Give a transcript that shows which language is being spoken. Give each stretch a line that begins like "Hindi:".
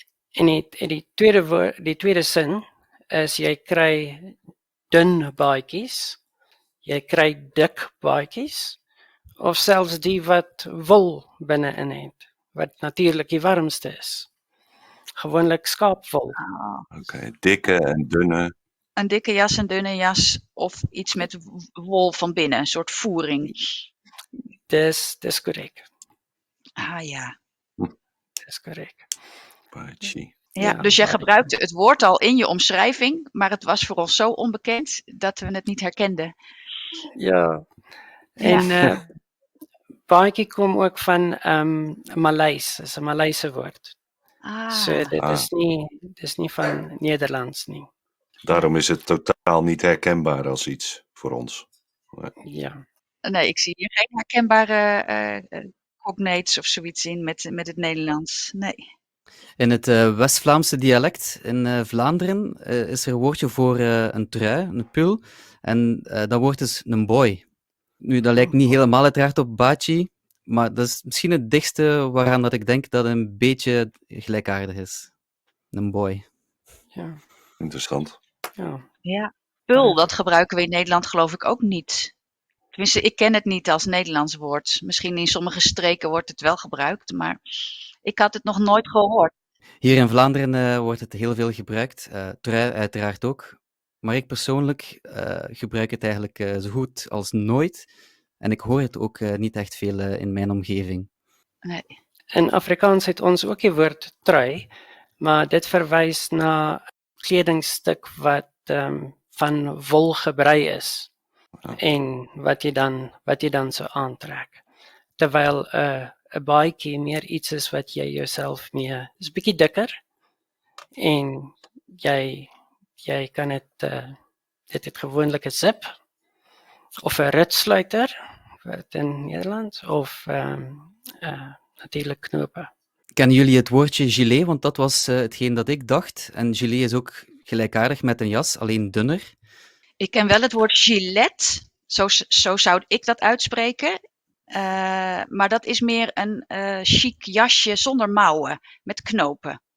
Afrikaans: En die tweede sin is jy kry dun baadjies, jy kry dik baadjies of selfs die wat wol binne-in het, wat natuurlik die warmste is. Gewoonlik skaapwol.
Dutch: Oké, dikke en dunne. Een dikke jas, een dunne jas of iets met wol van binnen, een soort voering.
Afrikaans: Dis korrek. Ah ja. Dis korrek. Baadjie. Ja, Ja,
Dutch: dus jij baadjie. gebruikte het woord al in je omschrijving, maar het was voor ons zo onbekend dat we het niet herkenden. Ja.
Afrikaans: En baadjie kom ook van Maleis, is 'n Maleise woord. So dit is nie van Nederlands nie.
Dutch: Daarom is het totaal niet herkenbaar als iets voor ons. Ja. Nee, ik zie hier geen herkenbare cognates of zoiets in met het Nederlands. Nee. In het West-Vlaamse dialect in Vlaanderen is er een woordje voor een trui, een pul. En dat woord is een boy. Nu, dat lijkt niet helemaal uiteraard op baadjie, maar dat is misschien het dichtste waaraan dat ik denk dat het een beetje gelijkaardig is. Een boy. Ja. Interessant. Ja. Ja. Pul, dat gebruiken we in Nederland geloof ik ook niet. Tenminste, ik ken het niet als Nederlands woord. Misschien in sommige streken wordt het wel gebruikt, maar ik had het nog nooit gehoord. Hier in Vlaanderen wordt het heel veel gebruikt. Trui uiteraard ook. Maar ik persoonlijk gebruik het eigenlijk zo goed als nooit. En ik hoor het ook niet echt veel in mijn omgeving. Nee.
Afrikaans: In Afrikaans het ons ook die woord trui, maar dit verwys na 'n kledingstuk wat van wol gebrei is. Ja. En wat jy dan so aantrek. Terwyl 'n baadjie meer iets is wat jy jouself mee is bietjie dikker en jy kan dit het gewoonlik 'n zip of 'n ritsluiter wat in Nederland of natuurlik knope.
Dutch: Kennen jullie het woordje gilet? Want dat was hetgeen dat ik dacht. En gilet is ook gelijkaardig met een jas, alleen dunner. Ik ken wel het woord gilet. Zo zou ik dat uitspreken. Maar dat is meer een chic jasje zonder mouwen, met knopen.